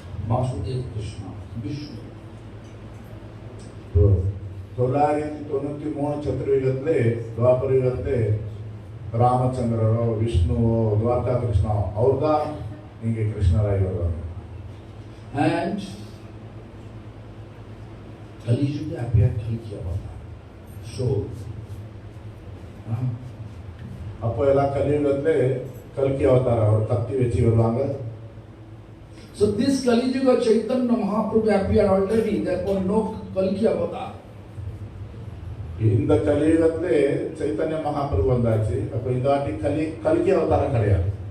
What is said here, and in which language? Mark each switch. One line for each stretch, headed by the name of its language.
English: Vasudeva Krishna, Vishnu.
Tamil: 993 சத்துர்யுகத்திலே துவாபர யுகத்திலே ராமச்சந்திரரோ விஷ்ணுவோ துவாரகா கிருஷ்ணா அவர் தான் இங்கே கிருஷ்ணராய் வருவாங்க.
English: And Kali Yuga appeared Kalki Avatar. So,
Tamil: அப்போ எல்லா கலியுகத்திலே கல்கி அவதாரம் அவர் கத்தி வச்சு வருவாங்க.
English: so this Kali Yuga Chaitanya Mahaprabhu appeared already, therefore no Kalki Avatar.
Tamil: இந்த கலியுகத்திலே சைத்தன்ய மகாபிரபு வந்தாச்சு. அப்ப இந்த வாட்டி கல்கி அவதாரம் கிடையாது.